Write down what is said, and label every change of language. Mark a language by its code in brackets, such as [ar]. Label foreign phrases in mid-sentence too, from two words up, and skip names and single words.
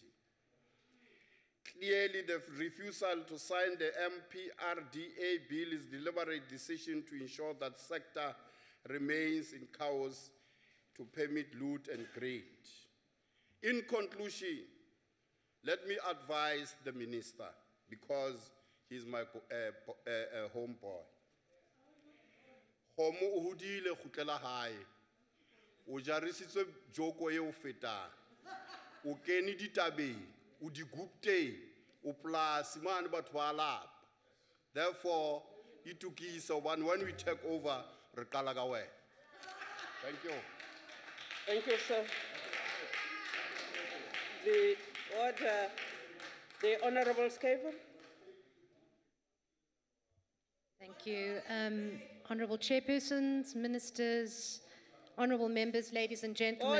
[en] Clearly, the refusal to sign the MPRDA bill is a deliberate decision to ensure that sector remains in chaos to permit loot and greed. In conclusion, let me advise the minister, because he's my homeboy. [st] Homo o hodile khutlela hae. O jarisitswe joko e o fetang. O kene ditabeng, o di gupte, o plasi mane batho ba lapa. [en] Therefore, itukisa when we take over [st] re qala ka wena. [en] Thank you. Thank you, sir. The order, the Honorable Scaven. Thank you. Honorable Chairpersons, Ministers, Honorable Members, ladies and gentlemen.